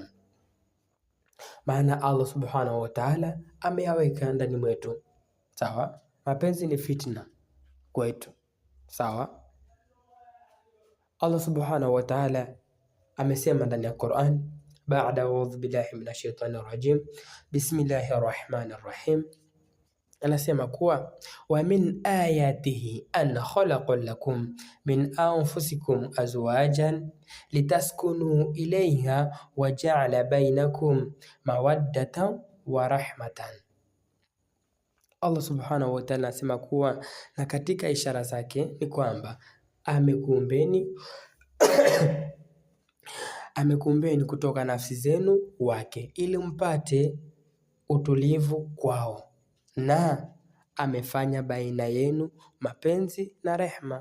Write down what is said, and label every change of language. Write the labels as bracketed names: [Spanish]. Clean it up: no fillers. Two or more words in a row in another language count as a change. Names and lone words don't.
[Swahili] Maana [Arabic] الله سبحانه وتعالى [Swahili] ameyaweka ndani mwetu. Sawa? Mapenzi ni fitna kwetu. Sawa? [Arabic] الله سبحانه وتعالى [Swahili] amesema ndani ya Qur'an, baada [Arabic] أعوذ بالله من الشيطان الرجيم بسم الله الرحمن الرحيم, [Swahili] anasema kuwa [Arabic] ومن آياته أن خلق لكم من أنفسكم أزواجا لتسكنوا إليها وجعل بينكم مودة ورحمة. الله سبحانه وتعالى [Swahili] anasema kuwa na katika ishara zake ni kwamba amekuumbeni kutoka nafsi zenu wake ili mpate utulivu kwao, na amefanya baina yenu mapenzi na rehma.